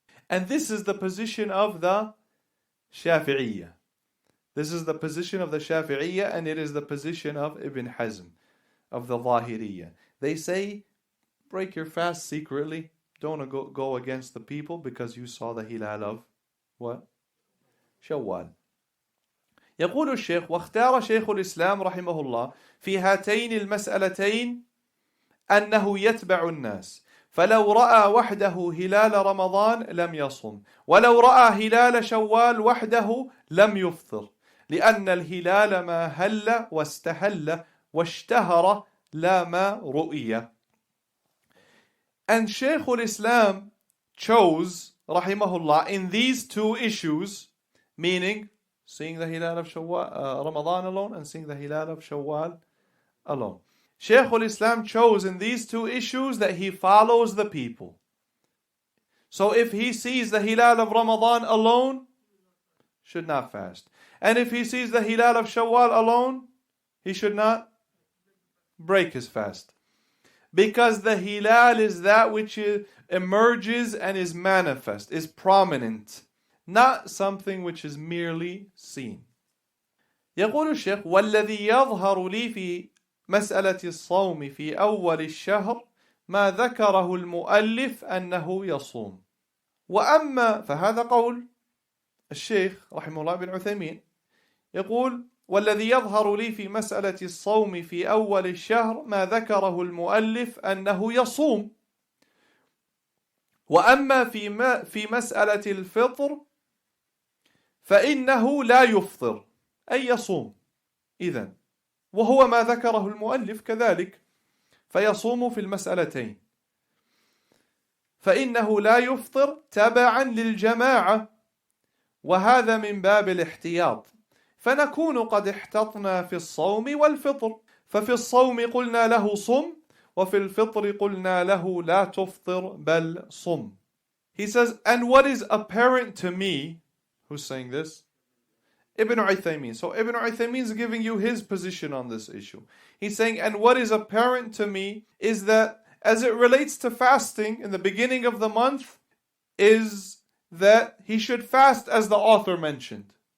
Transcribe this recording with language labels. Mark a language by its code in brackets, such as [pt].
[en] And this is the position of the Shafi'iyya. And it is the position of Ibn Hazm, of the Zahiriyya. They say, break your fast secretly. Don't go against the people because you saw the hilal of what? Shawwal. [ar] يقول الشيخ واختار شيخ الإسلام رحمه الله في هاتين المسألتين أنه يتبع الناس فلو رأى وحده هلال رمضان لم يصم ولو رأى هلال شوال وحده لم يفطر لأن الهلال ما هل واستهل واشتهر لا ما رؤية. [en] And Shaykh al-Islam chose, rahimahullah, in these two issues, meaning seeing the hilal of Ramadan alone and seeing the hilal of Shawwal alone. Shaykh al-Islam chose in these two issues that he follows the people. So if he sees the hilal of Ramadan alone, should not fast. And if he sees the hilal of Shawwal alone, he should not break his fast. Because the hilal is that which emerges and is manifest, is prominent, not something which is merely seen. [ar] يقول الشيخ والذي يظهر لي في مسألة الصوم في أول الشهر ما ذكره المؤلف أنه يصوم. وأما فهذا قول الشيخ رحمه الله بن عثيمين يقول والذي يظهر لي في مسألة الصوم في أول الشهر ما ذكره المؤلف أنه يصوم. وأما في مسألة الفطر فإنه لا يفطر أي يصوم. إذن وهو ما ذكره المؤلف كذلك، فيصوم في المسألتين، فإنه لا يفطر تبعا للجماعة، وهذا من باب الاحتياط، فنكون قد احتطنا في الصوم والفطر، ففي الصوم قلنا له صم، وفي الفطر قلنا له لا تفطر بل صم. [en] He says, and what is apparent to me, who's saying this? Ibn Uthaymeen. So Ibn Uthaymeen is giving you his position on this issue. He's saying, and what is apparent to me is that as it relates to fasting in the beginning of the month, is that he should fast as the author mentioned.